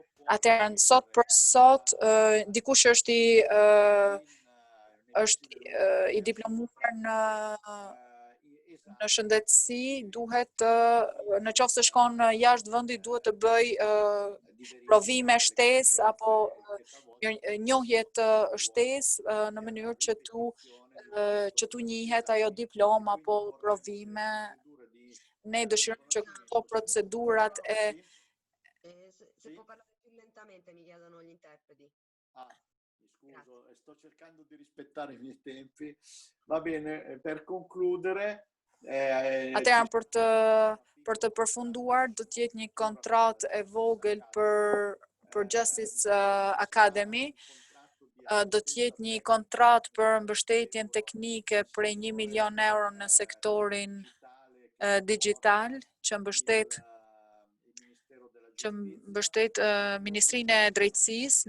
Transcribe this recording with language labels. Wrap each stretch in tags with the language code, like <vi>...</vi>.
<sq>Atëherë sot për sot dikush është i diplomuar në shëndetësi, duhet në qoftë se shkon jashtë vendit duhet të bëj provime shtesë apo njohje të shtesë në mënyrë që tu njihet ajo diploma apo provime. Ne dëshirojmë që këto procedurat</sq> <it>Se può parlare più lentamente, mi chiedono gli interpreti. Mi scuso, sto cercando di rispettare i miei tempi. Va bene, per concludere...</it> <sq>Atëherë për të përfunduar, do të jetë një kontratë e vogël për për Justice Academy do të jetë një kontratë për mbështetjen teknike prej 1 milion euro në sektorin digital që mbështet Ministrinë e Drejtësisë.</sq>